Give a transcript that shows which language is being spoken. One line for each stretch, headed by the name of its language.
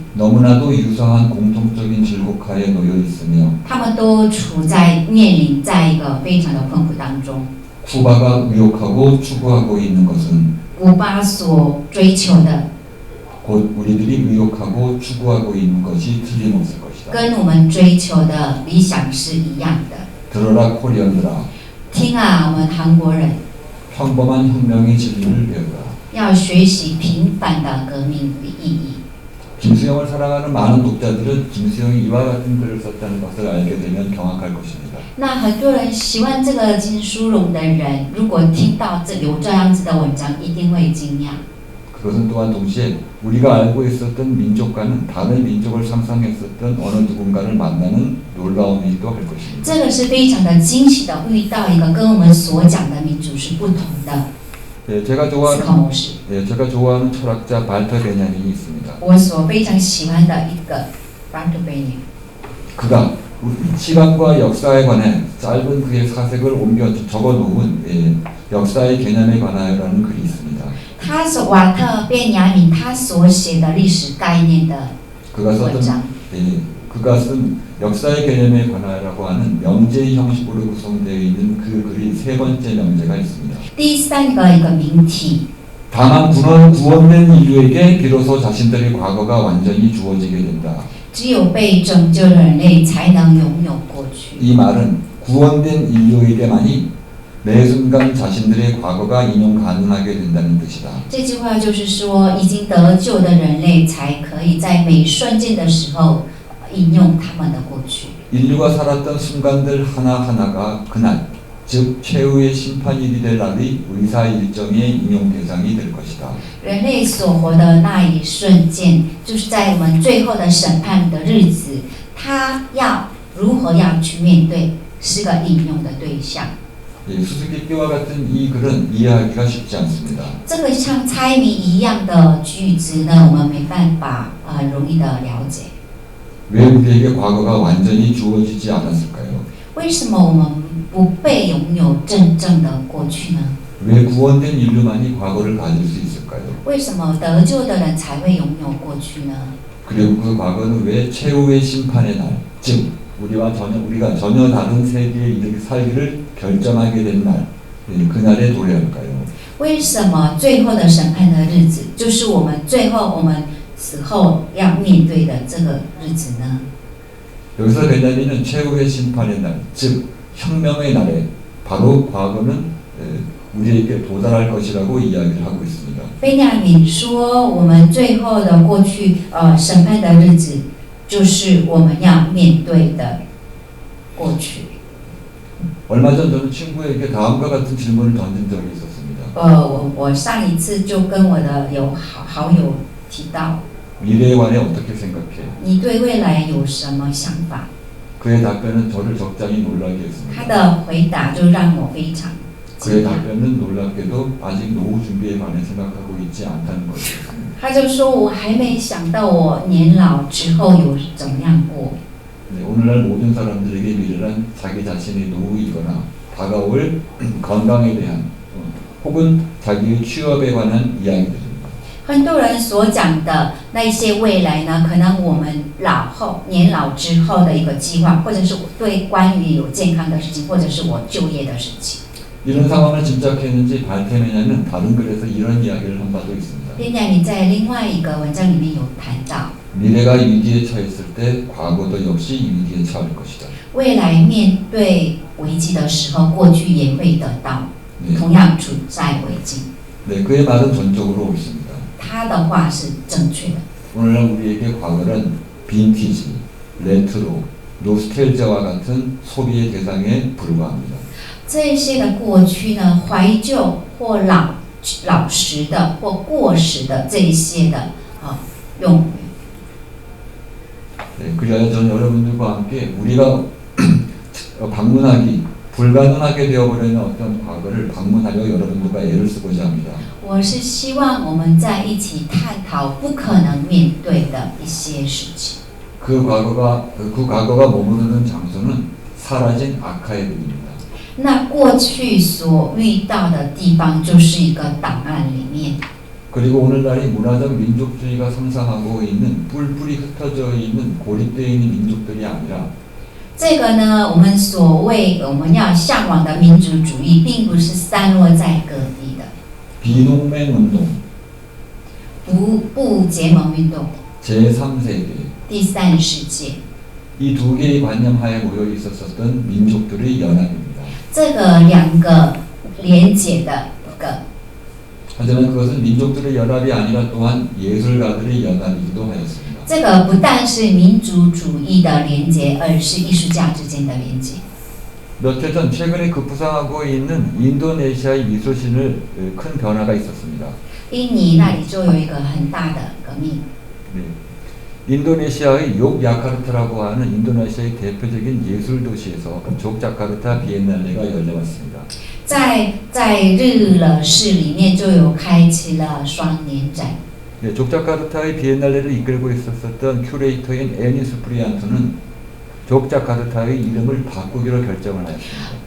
Korean: 너무나도 유사한 공통적인 질곡하에 놓여 있으며
Chinese: 他们都面临在一个非常的困苦当中。
Korean: 쿠바가 의욕하고 추구하고 있는 것은
Chinese: 古巴所追求的，
Korean: 곧 우리들이 의욕하고 추구하고 있는 것이 틀림없을 것이다.
Chinese: 跟我们追求的理想是一样的。
Korean: 들어라 코리안들아
Chinese: 听啊，我们韩国人
Korean: 평범한 혁명의 진리를 배우라.
Chinese: 要学习平凡的革命的意义。
Korean: 김수영을 사랑하는 많은 독자들은 김수영이 이와 같은 글을 썼다는 것을 알게 되면 경악할 것입니다.
Chinese: 那很多人喜欢这个金书荣的人，如果听到有这样子的文章，一定会惊讶。
Korean: 그것은 또한 동시에 우리가 알고 있었던 민족과는 다른 민족을 상상했었던 어느 누군가를 만나는 놀라움이기도 할 것입니다.
Chinese: 这个是非常的惊喜的，遇到一个跟我们所讲的民族是不同的
Korean: 예, 제가
Chinese: 思
Korean: 좋아하는
Chinese: 考模式。
Korean: 예, 제가 좋아하는 철학자 발터 베냐민이 있습니다.
Chinese: 我所非常喜欢的一个 Walter Benjamin，
Korean: 그가 시간과 역사에 관해 짧은 그의 사색을 옮겨 적어놓은 역사의 개념에 관하여라는 글이 있습니다.
Chinese: 他是瓦特便雅悯他所写的历史概念的
Korean: 그가
Chinese: 文
Korean: 썼던
Chinese: 章。
Korean: 그가 쓴 역사의 개념에 관하여라고 하는 명제 형식으로 구성되어 있는 그 글이 세 번째 명제가 있습니다.
Chinese: 第三个一个名体，
Korean: 다만 구원된 인류에게 비로소 자신들의 과거가 완전히 주어지게 된다.
Chinese: 只有被拯救的人类才能拥有过去。
Korean: 이 말은 구원된 인류에게만이 매 순간 자신들의 과거가 인용 가능하게 된다는 뜻이다.
Chinese: 这句话就是说，已经得救的人类才可以在每瞬间的时候引用他们的过去。
Korean: 인류가 살았던 순간들 하나하나가 그날, 즉 최후의 심판일이 될 날의 의사 일정의 인용 대상이 될 것이다.
Chinese: 人类所活的那一瞬间，就是在我们最后的审判的日子，他要如何要去面对，是个引用的对象。
Korean: 수수께끼와 같은 이 글은 이해하기가 쉽지 않습니다.
Chinese: 这个像猜谜一样的句子呢，我们没办法很容易的了解。
Korean: 왜 우리에게 과거가 완전히 주어지지 않았을까요?
Chinese: 为什么我们不被拥有真正的过去呢？
Korean: 왜 구원된 인류만이 과거를 가질 수 있을까요?
Chinese: 为什么得救的人才会拥有过去呢？
Korean: 그리고 그 과거는 왜 최후의 심판의 날, 즉 우리가 전혀 다른 세계에 살기를 결정하게 된 날, 그날에 도래할까요?
Chinese: 为什么最后的审判的日子，就是我们最后我们死后要面对的这个日子呢？
Korean: 여기서 베냐민은 최후의 심판의 날, 즉 혁명의 날에 바로 과거는 우리에게 도달할 것이라고 이야기를 하고 있습니다.
Chinese: 贝亚敏说，我们最后的过去，审判的日子，就是我们要面对的过去。
Korean: 얼마 전 저는 친구에게 다음과 같은 질문을 던진 적이 있었습니다.
Chinese: 我上一次就跟我的好友提到，
Korean: 미래에 관해 어떻게 생각해?
Chinese: 你对未来有什么想法？
Korean: 그의 답변은 저를 적잖이 놀라게
Chinese: 他
Korean: 했습니다.
Chinese: 的回答就让我非常
Korean: 그의
Chinese: 惊讶。
Korean: 답변은 놀랍게도 아직 노후 준비에 관해 생각하고 있지 않다는 것이었습니다.
Chinese: 他就说，我还没想到我年老之后有怎么样过。
Korean: 네, 오늘날 모든 사람들에게 미래란 자기 자신의 노후이거나 다가올 건강에 대한 혹은 자기의 취업에 관한 이야기들입니다.
Chinese: 很多人所讲的那一些未来呢，可能我们年老之后的一个计划，或者是对关于有健康的事情，或者是我就业的事情。
Korean: 이런 상황을 짐작했는지 발테메냐는 다른 글에서 이런 이야기를 한 바도 있습니다.
Chinese: 便雅你在另外一个文章里面有谈到，
Korean: 미래가 위기에 처했을 때 과거도 역시 위기에 처할 것이다.
Chinese: 未来面对危机的时候，过去也会得到
Korean: 네,
Chinese: 同样处在危机。
Korean: 네, 그의 말은 전적으로 옳습니다.
Chinese: 他的话是正确的。
Korean: 오늘날 우리에게 과거는 빈티지, 레트로, 노스텔지아와 같은 소비의 대상에 불과합니다.
Chinese: 这些的过去呢，怀旧或老实的或过时的这一些的用语。
Korean: 네, 그리하여 저는 여러분들과 함께 우리가 방문하기 불가능하게 되어버리는 어떤 과거를 방문하려 여러분들과 애를 쓰고자 합니다.
Chinese: 我是希望我们在一起探讨不可能面对的一些事情。
Korean: 그 과거가 머무르는 장소는 사라진 아카이브입니다.
Chinese: 那过去所遇到的地方就是一个档案里面，
Korean: 그리고 오늘날이 문화적 민족주의가 상상하고 있는 뿔뿔이 흩어져 있는 고립되어 있는 민족들이 아니라
Chinese: 这个呢，我们要向往的民族主义，并不是散落在各地的。
Korean: 비농맹 운동,
Chinese: 不结盟运动，
Korean: 제3세계
Chinese: 第三世界，
Korean: 이 두 개의 관념 하에 모여 있었던 민족들의 연합입니다.
Chinese: 这个两个连结的一个，
Korean: 하지만 그것은 민족들의 연합이 아니라 또한 예술가들의 연합이기도 하였습니다.
Chinese: 这个不但是民族主义的连结，而是艺术家之间的连结。
Korean: 몇 해 전 최근에 급부상하고 있는 인도네시아의 미소신을 큰 변화가 있었습니다.
Chinese: 印尼那里就有一个很大的革命。
Korean: 네. 인도네시아의 욕야카르타라고 하는 인도네시아의 대표적인 예술 도시에서 족자카르타 비엔날레가 열려왔습니다.
Chinese: 在日惹市里面就有开启了双年展。
Korean: 네, 족자카르타의 비엔날레를 이끌고 있었던 큐레이터인 애니스 프리안토는 족자카르타의 이름을 바꾸기로 결정을 하였습니다.